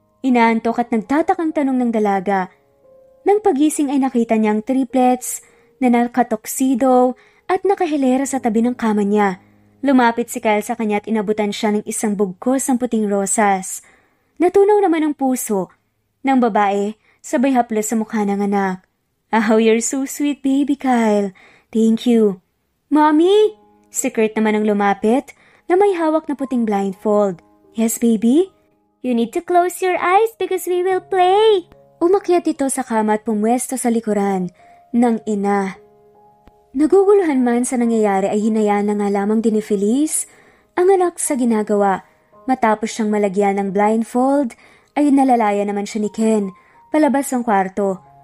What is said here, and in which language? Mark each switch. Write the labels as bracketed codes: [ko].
[tl] Inaantok at nagtatakang tanong ng dalaga. Nang pagising ay nakita niyang triplets na nakatoksido at nakahilera sa tabi ng kama niya. Lumapit si Kyle sa kanya at inabutan siya ng isang bugkos ng puting rosas. Natunaw naman ang puso ng babae sabay haplos sa mukha ng anak. [en] Oh, you're so sweet, baby Kyle. Thank you. Mommy! [tl] Si Kurt naman ang lumapit na may hawak na puting blindfold. [en] Yes, baby? You need to close your eyes because we will play. [tl] Umakyat ito sa kama at pumwesto sa likuran ng ina. Naguguluhan man sa nangyayari ay hinayaan na nga lamang din ni Feliz ang anak sa ginagawa. Matapos siyang malagyan ng blindfold ay nalalaya naman siya ni Ken palabas ng kwarto.